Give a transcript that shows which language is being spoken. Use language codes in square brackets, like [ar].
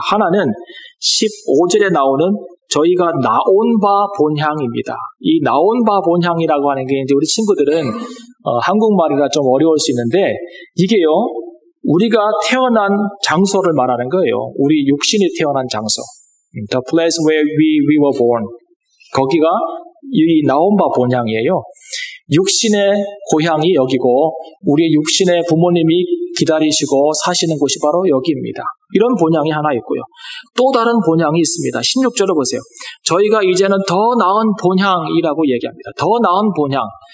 [ko] 하나는 15절에 나오는 저희가 나온 바 본향입니다. 이 나온 바 본향이라고 하는 게 이제 우리 친구들은 한국말이라 좀 어려울 수 있는데 이게요, 우리가 태어난 장소를 말하는 거예요. 우리 육신이 태어난 장소. [en] The place where we were born. [ko] 거기가 이 나온바 본향이에요. 육신의 고향이 여기고 우리의 육신의 부모님이 기다리시고 사시는 곳이 바로 여기입니다. 이런 본향이 하나 있고요. 또 다른 본향이 있습니다. 16절을 보세요. 저희가 이제는 더 나은 본향이라고 얘기합니다. 더 나은 본향.